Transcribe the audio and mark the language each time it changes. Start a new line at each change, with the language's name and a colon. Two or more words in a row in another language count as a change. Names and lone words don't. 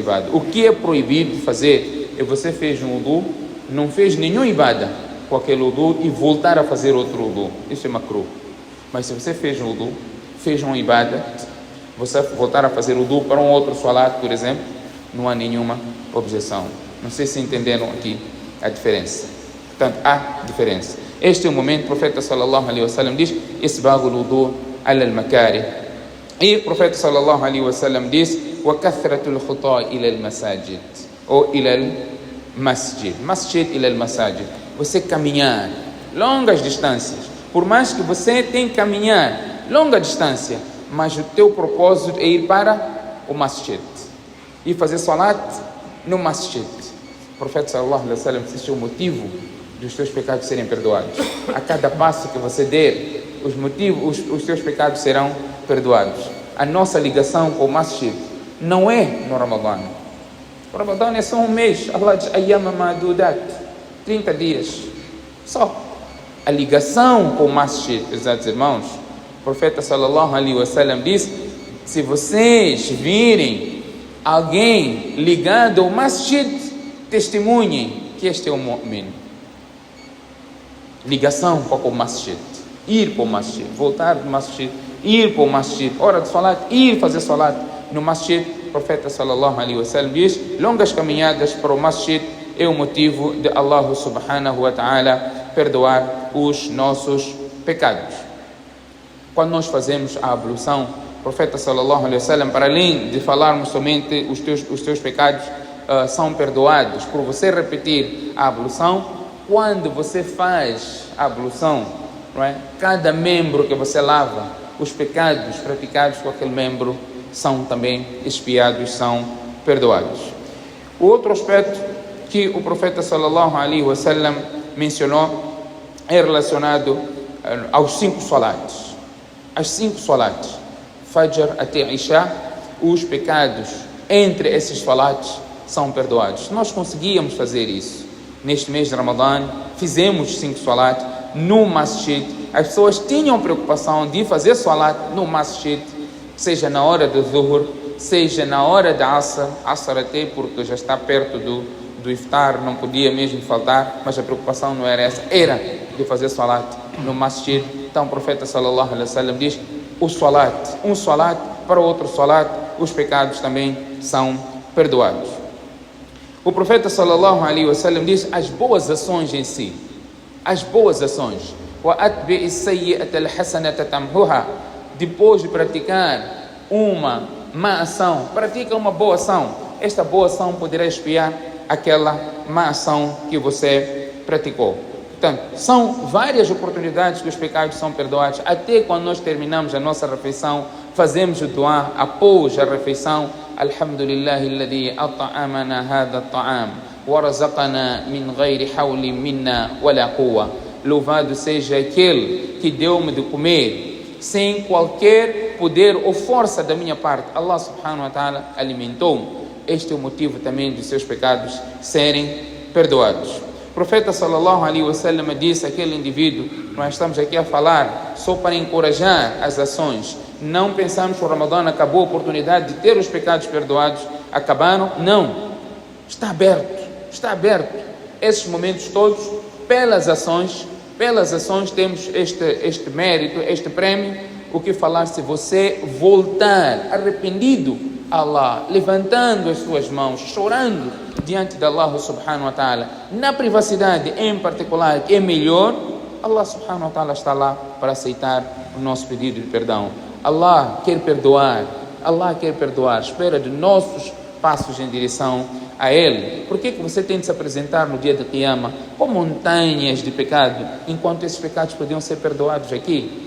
Portuguese: O que é proibido fazer é você fez um wudu, não fez nenhum ibada com aquele wudu e voltar a fazer outro wudu, isso é makruh. Mas se você fez um wudu, fez um ibada, você voltar a fazer wudu para um outro salat, por exemplo, não há nenhuma objeção. Não sei se entenderam aqui a diferença. Portanto, há diferença. Este é o momento, o profeta
Arabic: صلى الله عليه وسلم
Portuguese: diz,
Arabic: إسباغ الوضوء على المكاره.
Portuguese: E o profeta
Arabic: صلى الله عليه وسلم
Portuguese: diz,
Arabic: وكثرة الخطا إلى المساجد,
Portuguese: ou
Arabic: إلى المسجد. مسجد إلى المساجد.
Portuguese: Você caminhar longas distâncias. Por mais que você tenha que caminhar longa distância, mas o teu propósito é ir para o masjid e fazer salat no masjid. O profeta
Arabic: صلى الله عليه وسلم
Portuguese: disse o motivo dos teus pecados serem perdoados. A cada passo que você der, os teus pecados serão perdoados. A nossa ligação com o masjid não é no Ramadã. O Ramadã é só um mês. Allah diz
Arabic: أياما معدودات,
Portuguese: 30 dias. Só. A ligação com o masjid, pesados irmãos, o profeta
Arabic: صلى الله عليه وسلم
Portuguese: diz, se vocês virem alguém ligado ao masjid, testemunhem que este é o mu'min. Ligação com o masjid, ir para o masjid, voltar do masjid, ir para o masjid, hora de salat, ir fazer salat no masjid. O profeta
Arabic: صلى الله عليه وسلم
Portuguese: diz, longas caminhadas para o masjid é o motivo de Allah
Arabic: سبحانه وتعالى
Portuguese: perdoar os nossos pecados. Quando nós fazemos a ablução, o profeta
Arabic: صلى الله عليه وسلم,
Portuguese: para além de falarmos somente os teus pecados são perdoados por você repetir a ablução, quando você faz a ablução, não é? Cada membro que você lava, os pecados praticados com aquele membro são também expiados, são perdoados. O outro aspecto que o profeta
Arabic: صلى الله عليه وسلم
Portuguese: mencionou é relacionado aos 5 salats. As 5 salats, Fajr até Isha, os pecados entre esses salats são perdoados. Nós conseguíamos fazer isso. Neste mês de Ramadã, fizemos 5 salat no masjid. As pessoas tinham preocupação de fazer salat no masjid, seja na hora do zuhr, seja na hora da asr até porque já está perto do iftar, não podia mesmo faltar, mas a preocupação não era essa, era de fazer salat no masjid. Então o profeta
Arabic: صلى الله عليه وسلم
Portuguese: diz, o salat, um salat para outro salat, os pecados também são perdoados. O profeta
Arabic: صلى الله عليه وسلم
Portuguese: diz, as boas ações em si, as boas ações,
Arabic: وأتبع السيئة الحسنة تمحها,
Portuguese: depois de praticar uma má ação, pratica uma boa ação, esta boa ação poderá expiar aquela má ação que você praticou. Portanto, são várias oportunidades que os pecados são perdoados. Até quando nós terminamos a nossa refeição, fazemos o dua após a refeição.
Arabic: الحمد لله الذي أطعمنا هذا الطعام ورزقنا من غير حول منا ولا قوة.
Portuguese: louvado seja aquele que deu-me de comer, sem qualquer poder ou força da minha parte. Allah
Arabic: سبحانه وتعالى
Portuguese: alimentou-me. Este é o motivo também dos seus pecados serem perdoados. O profeta
Arabic: صلى الله عليه وسلم
Portuguese: disse àquele indivíduo, nós estamos aqui a falar só para encorajar as ações. Não pensamos que o Ramadã acabou a oportunidade de ter os pecados perdoados, acabaram. Não, está aberto, está aberto. Esses momentos todos, pelas ações temos este mérito, este prémio. O que falar se você voltar arrependido a Allah, levantando as suas mãos, chorando diante de Allah
Arabic: سبحانه وتعالى,
Portuguese: na privacidade em particular, que é melhor, Allah
Arabic: سبحانه وتعالى
Portuguese: está lá para aceitar o nosso pedido de perdão. Allah quer perdoar, espera de nossos passos em direção a Ele. Por que você tem de se apresentar no dia de Qiyamah com montanhas de pecado, enquanto esses pecados podiam ser perdoados aqui?